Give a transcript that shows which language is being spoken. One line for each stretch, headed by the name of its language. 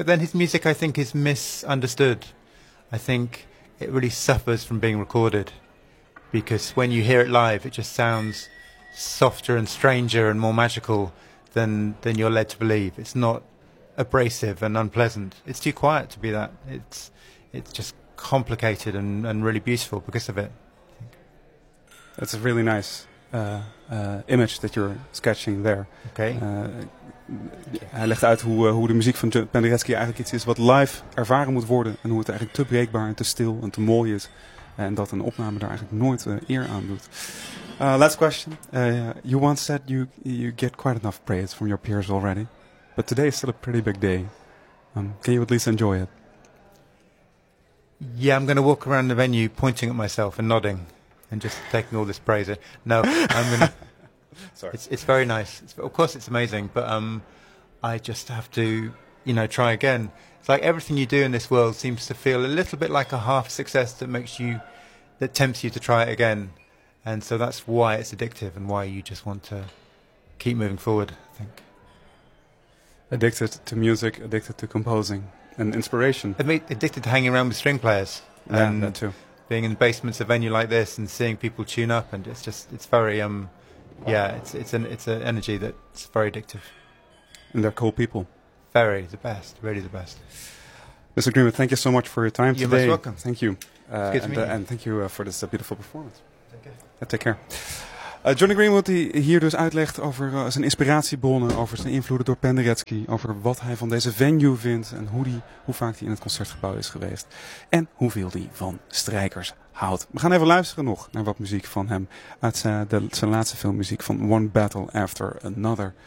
English: But then his music, I think, is misunderstood. I think it really suffers from being recorded, because when you hear it live, it just sounds softer and stranger and more magical than you're led to believe. It's not abrasive and unpleasant. It's too quiet to be that. It's just complicated and really beautiful because of it. That's a really nice image that you're sketching there. Okay.
Dutch: Hij legt uit hoe de muziek van Penderecki eigenlijk iets is wat live ervaren moet worden. En hoe het eigenlijk te breekbaar en te stil en te mooi is. En dat een opname daar eigenlijk nooit eer aan doet.
English: Last question. You once said you get quite enough praise from your peers already. But today is still a pretty big day. Can you at least enjoy it? Yeah, I'm going to walk around the venue pointing at myself and nodding. And just taking all this praise. No, I'm going to... Sorry. It's very nice. Of course it's amazing, but I just have to, you know, try again. It's like everything you do in this world seems to feel a little bit like a half success that tempts you to try it again. And so that's why it's addictive and why you just want to keep moving forward, I think. Addicted to music, addicted to composing and inspiration. Addicted to hanging around with string players. Yeah, and that too. Being in the basements of a venue like this and seeing people tune up, and it's very it's an energy that's very addictive. And they're cool people. Very, the best, really the best. Mr. Greenwood, thank you so much for your time You're today. You're most welcome. Thank you. And thank you for this beautiful performance. Take care. Take care.
Dutch: Johnny Greenwood, die hier dus uitlegt over zijn inspiratiebronnen, over zijn invloeden door Penderecki, over wat hij van deze venue vindt en hoe vaak hij in het concertgebouw is geweest en hoeveel hij van strijkers houdt. We gaan even luisteren nog naar wat muziek van hem uit zijn laatste filmmuziek van One Battle After Another.